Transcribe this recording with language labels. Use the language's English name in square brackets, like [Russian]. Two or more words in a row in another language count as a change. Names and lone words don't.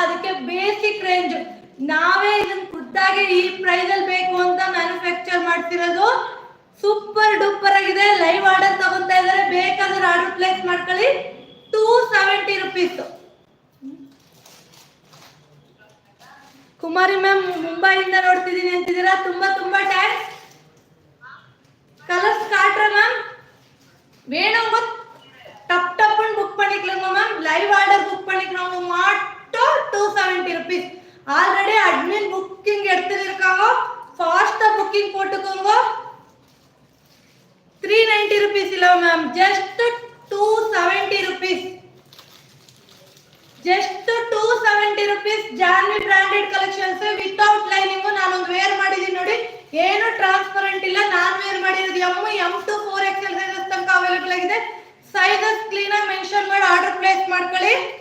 [Kannada] ಅದಕ್ಕೆ [English] basic range [Kannada] ನಾವೇ ಇದನ್ನ ಖುದ್ದಾಗಿ ಈ ಪ್ರೈಸ್ ಅಲ್ಲಿ ಬೇಕು ಅಂತ ಮ್ಯಾನುಫ್ಯಾಕ್ಚರ್ ಮಾಡ್ತಿರೋದು. [English] super duper [Kannada] ಆಗಿದೆ. [English] live order [Kannada] ತಗೊಂತಾ ಇದಾರೆ, ಬೇಕಾದ್ರೆ [English] order place [Kannada] ಮಾಡ್ಕೊಳ್ಳಿ. [English] 270 rupees. [Kannada] ಕುಮಾರಿ ಮ್ಯಾಮ್ ಮುಂಬೈಯಿಂದ ನೋಡ್ತಿದ್ದೀನಿ ಅಂತಿದ್ದೀರಾ. ತುಂಬಾ ತುಂಬಾ ಥ್ಯಾಂಕ್ಸ್. [Tamil] கலர்ஸ் காட்டுறேன் மேம். வேணுங்க டப் டப்னு புக் பண்ணிக்கலாங்க மேம். [English] live order book [Tamil] பண்ணிக்கிறவங்க மட்டும் 270 rupees. [English] already admin booking [Tamil] எடுத்துருக்காங்க, [English] fasta booking [Tamil] போட்டுக்கோங்க. 390 rupees இல்ல மேம், ஜஸ்ட் 270 rupees. [English] ಜಸ್ಟ್ 270 rupees. ಜಾನ್ವಿ branded collections without lining. [Kannada] ನಾನೊಂದು ವೇರ್ ಮಾಡಿದೀನಿ ನೋಡಿ, ಏನು ಟ್ರಾನ್ಸ್ಪರೆಂಟ್ ಇಲ್ಲ. ನಾನು ವೇರ್ ಮಾಡಿರೋದು [English] M to 4XL [Kannada] ಸೈಜಸ್ ತನಕ ಅವೈಲೇಬಲ್ ಆಗಿದೆ. [English] sizes clean [Kannada] ಆಗಿ ಮೆನ್ಷನ್ ಮಾಡಿ [English] order place [Kannada] ಮಾಡ್ಕೊಳ್ಳಿ.